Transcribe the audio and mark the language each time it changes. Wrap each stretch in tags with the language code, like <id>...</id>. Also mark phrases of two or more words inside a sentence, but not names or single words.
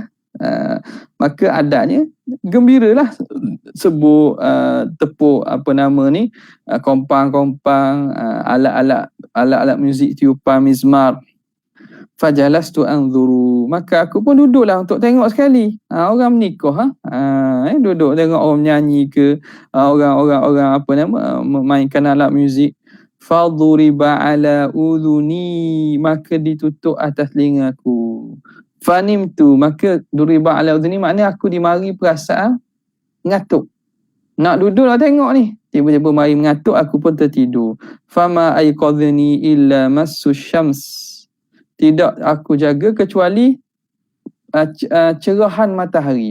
<ms>Maka adanya gembiralah sebut tepuk apa nama ni, kompang-kompang, alat-alat muzik tiupan mizmar.</ms> <ar>فجلست أنظر,</ar> <ms>maka aku pun duduklah untuk tengok sekali. Orang menikah, duduk tengok orang menyanyi ke, orang apa nama, memainkan alat muzik.</ms> <ar>فضرب على أذني,</ar> <ms>maka ditutup atas telingaku. Fanimtu, maka</ms> <ar>ضرب على أذني</ar> <ms>maknanya aku dimari perasaan ngatuk. Nak duduklah tengok ni, tiba-tiba mari mengatuk, aku pun tertidur.</ms> <ar>فما أيقظني إلا مس الشمس,</ar> <ms>tidak aku jaga kecuali cerahan matahari.</ms>